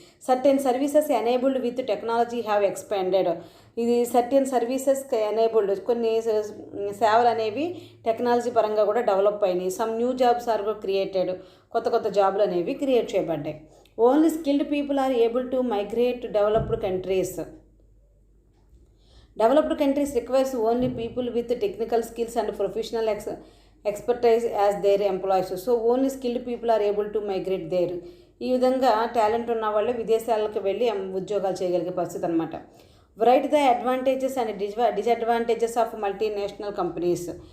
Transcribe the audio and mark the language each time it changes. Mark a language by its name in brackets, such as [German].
[English] Certain services enabled with technology have expanded. [Telugu] ఇది [English] certain services enabled, [Telugu] కొన్ని సేవలు అనేవి టెక్నాలజీ పరంగా కూడా డెవలప్ అయినాయి. [English] Some new jobs are created. [Telugu] కొత్త కొత్త జాబ్లు అనేవి క్రియేట్ చేయబడ్డాయి. [English] Only skilled people are able to migrate to developed countries. Developed countries requires only people with technical skills and professional expertise as their employees. So only skilled people are able to migrate there. [Telugu] ఈ విధంగా talent ఉన్న వాళ్ళు విదేశాలకు వెళ్ళి ఉద్యోగాలు చేయగలిగే పరిస్థితి అనమాట. [English] Right the advantages and disadvantages of multinational companies.